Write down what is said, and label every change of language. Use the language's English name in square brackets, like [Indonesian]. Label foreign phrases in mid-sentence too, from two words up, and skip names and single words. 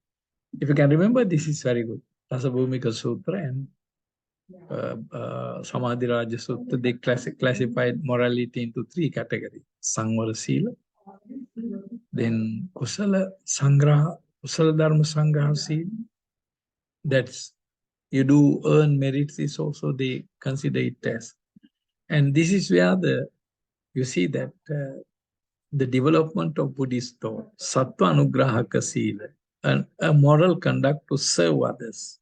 [English] If you can remember, this is very good. Dasabhumika Sutra and Samadhi Raja Sutta, they classified morality into three categories. [Sanskrit] Sangvara Sila, then Kusala Sangraha, Kusala Dharma Sangraha Sila. [English] That's you do earn merits is also they consider it as. And this is where you see that the development of Buddhist thought, [Sanskrit] Sattva Anugrahaka Sila, [English] and a moral conduct to serve others.